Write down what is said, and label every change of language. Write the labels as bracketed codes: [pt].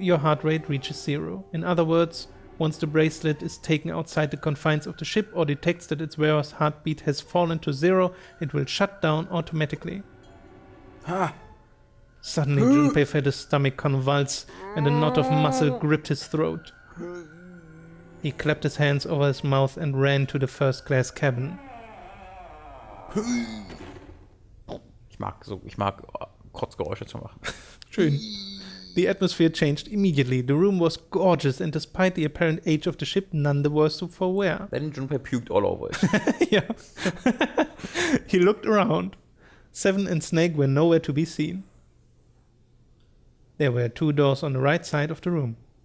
[en] Your heart rate reaches 0. In other words, once the bracelet is taken outside the confines of the ship or detects that its wearer's heartbeat has fallen to 0, it will shut down automatically. Ha! Suddenly, Junpei felt his stomach convulse and a knot of muscle gripped his throat. He clapped his hands over his mouth and ran to the first-class cabin. [de] Ich mag Kotzgeräusche zu machen. Schön. [en] The atmosphere changed immediately. The room was gorgeous, and despite the apparent age of the ship, none the worse for wear. Then Junpei puked all over it. Yeah. He looked around. Seven and Snake were nowhere to be seen. There were 2 doors on the right side of the room.